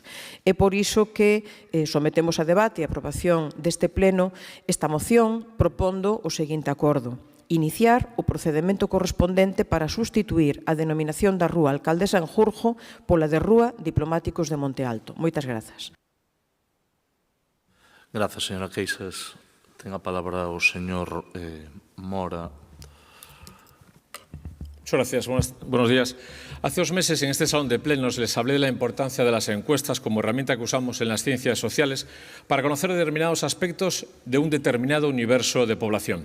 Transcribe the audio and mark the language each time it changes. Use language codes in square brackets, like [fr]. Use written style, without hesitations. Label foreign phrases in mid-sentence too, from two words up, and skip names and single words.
[gl] É por iso que sometemos a debate e a aprobación deste pleno esta moción propondo o seguinte acordo. Iniciar o procedemento correspondente para sustituir a denominación da rúa Alcalde Sanjurjo pola de Rúa Diplomáticos de Monte Alto. Moitas grazas. Grazas, señora Queixas. Ten a palabra o señor Mora. [es] Muchas gracias. Buenos días. Hace 2 meses en este salón de plenos les hablé de la importancia de las encuestas como herramienta que usamos en las ciencias sociales para conocer determinados aspectos de un determinado universo de población.